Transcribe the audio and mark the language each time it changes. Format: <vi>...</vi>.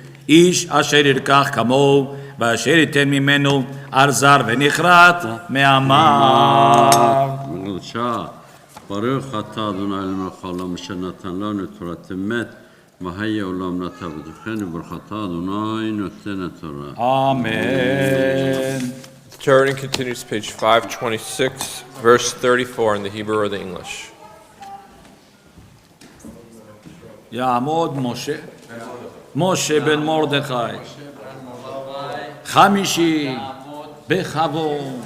<he>איש אשר ירקח כמוהו, ואשר ייתן ממנו על זר ונכרת מעמר. בבקשה, ברוך אתה אדוני אלוהינו העולם אשר נתן לנו תורת אמת, והיה עולם נטע בתוכנו, ברוך אתה אדוני נותן התורה. אמן.</he> <en>The turning continues page 526, verse 34 in the Hebrew or the English.</en> <he>יעמוד משה בן מרדכי, 50 בכבוד.</he>